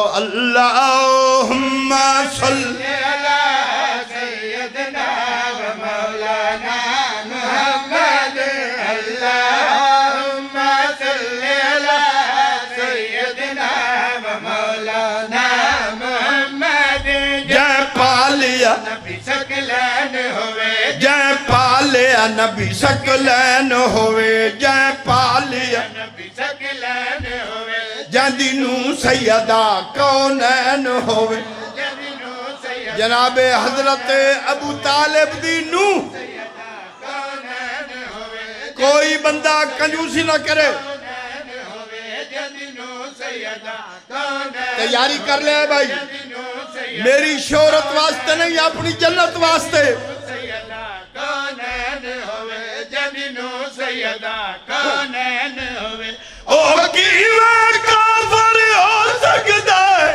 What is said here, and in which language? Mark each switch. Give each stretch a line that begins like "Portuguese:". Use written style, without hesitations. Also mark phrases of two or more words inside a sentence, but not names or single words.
Arabic: اللہم صلی علی سیدنا و مولانا محمد. اللہم صلی علی سیدنا و مولانا محمد.
Punjabi: جے پالیا نبی سکلین ہوئے. جے پالیا نبی سکلین ہوئے. جے پالیا نبی سکلین ہوئے. جاندی نو سیدہ کونین ہوئے. جناب حضرت ابو طالب دی نو کوئی بندہ کنجوسی نہ کرے. تیاری کر لے بھائی. میری شہرت واسطے نہیں اپنی جنت واسطے. او کیویں کافر ہو سکدا ہے.